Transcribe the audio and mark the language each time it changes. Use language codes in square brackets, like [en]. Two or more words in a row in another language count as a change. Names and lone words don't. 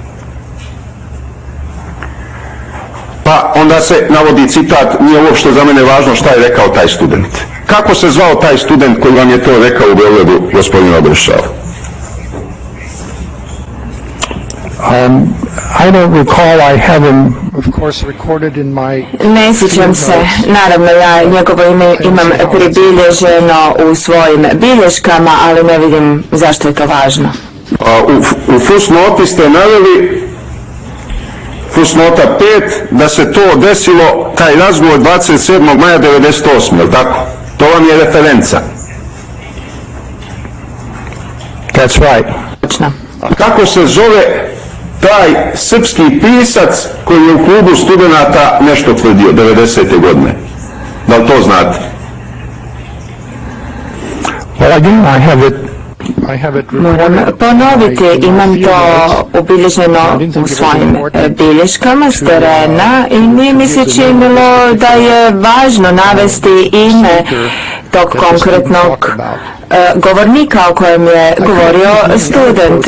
[hr] Pa onda se navodi citat, nije uopšte za mene važno šta je rekao taj student. Kako se zvao taj student koji vam je to rekao u Beogradu, gospodin Obrešal? [en] I don't recall. I have him, of course, recorded in my... [hr] Ne sjećam se, naravno ja njegovo ime imam pribilježeno u svojim bilješkama, ali ne vidim zašto je to važno. U fusnoti ste naveli, fusnota 5, da se to desilo, taj razgovor 27. maja 1998. je li tako? To vam je referenca. [en] That's right. [hr] Točno. Kako se zove taj srpski pisac koji je u klubu studenata nešto tvrdio 90. godine? Da li to znate? [en] Well, again, I have it [hr] Moram ponoviti, imam to ubilježeno u svojim bilješkama s terena i nije mi se činilo da je važno navesti ime tog konkretnog govornika o kojem je govorio student.